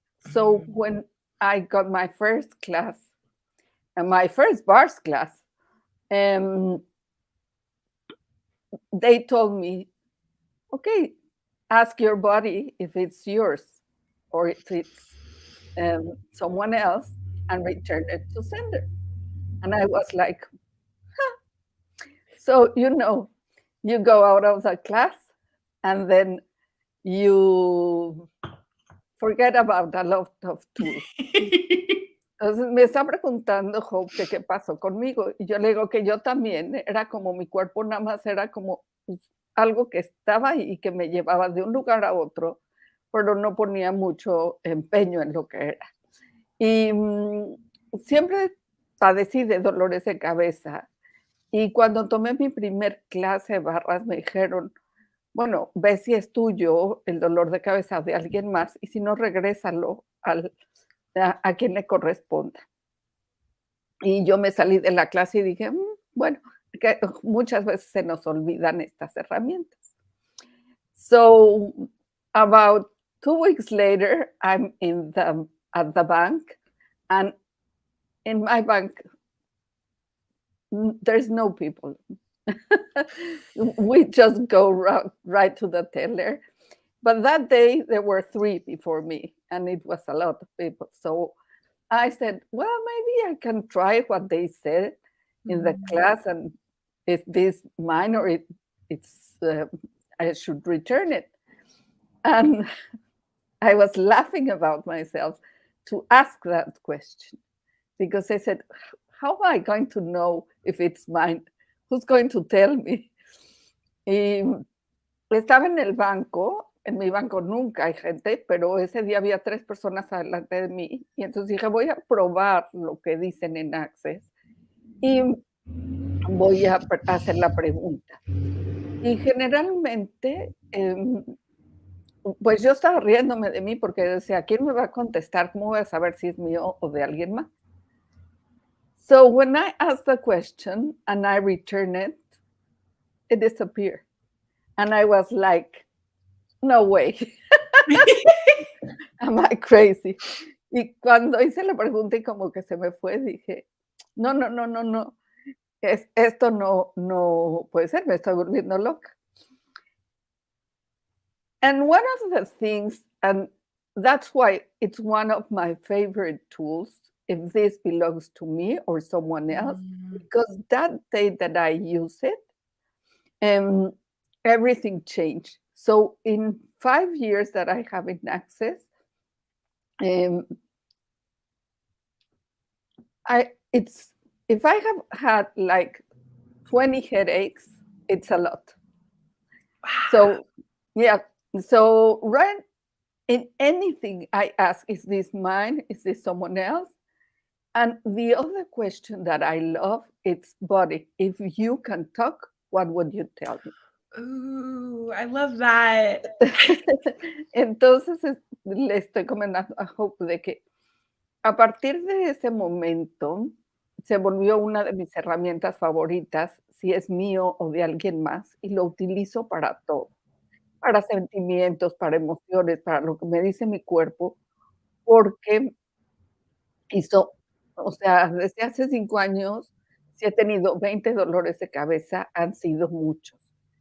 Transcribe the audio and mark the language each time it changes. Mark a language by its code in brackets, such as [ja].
[en] So when I got my first class, and my first bars class, they told me, okay, ask your body if it's yours or if it's someone else and return it to sender. And I was like, huh. So, you go out of the class and then you forget about a lot of tools. [es] Entonces me está preguntando Hope que qué pasó conmigo. Y yo le digo que yo también, era como mi cuerpo nada más era como pues, algo que estaba ahí y que me llevaba de un lugar a otro, pero no ponía mucho empeño en lo que era. Y siempre padecí de dolores de cabeza. Y cuando tomé mi primer clase de barras me dijeron, bueno, ve si es tuyo el dolor de cabeza de alguien más y si no, regrésalo a quien le corresponda. Y yo me salí de la clase y dije, bueno, que muchas veces se nos olvidan estas herramientas. [en] So about 2 weeks later, I'm at the bank, and in my bank, there's no people. We just go right to the teller. But that day, there were 3 before me, and it was a lot of people. So I said, well, maybe I can try what they said in the class, and is this mine or it's I should return it. And I was laughing about myself to ask that question because I said, how am I going to know if it's mine who's going to tell me? [es] Y estaba en mi banco nunca hay gente, pero ese día había 3 personas adelante de mí, y entonces dije: "Voy a probar lo que dicen en Access, y voy a hacer la pregunta". Y generalmente, pues yo estaba riéndome de mí porque decía: "¿Quién me va a contestar? ¿Cómo voy a saber si es mío o de alguien más?". [en] So when I asked the question and I returned it, it disappeared. And I was like, no way, am I crazy? [es] Y cuando hice la pregunta y como que se me fue, dije, no, no, no, no, no, esto no puede ser, me estoy volviendo loca. [en] And one of the things, and that's why it's one of my favorite tools, if this belongs to me or someone else, Mm. because that day that I use it, um, everything changed. So in 5 years that I have in Access, um, it's if I have had like 20 headaches, it's a lot. Wow. So yeah, so right in anything I ask, is this mine? Is this someone else? And the other question that I love, it's body. If you can talk, what would you tell me? Ooh, I love that. [es] Entonces, le estoy comentando a Hope de que a partir de ese momento se volvió una de mis herramientas favoritas, si es mío o de alguien más, y lo utilizo para todo, para sentimientos, para emociones, para lo que me dice mi cuerpo, porque hizo, o sea, desde hace 5 años, si he tenido 20 dolores de cabeza, han sido muchos.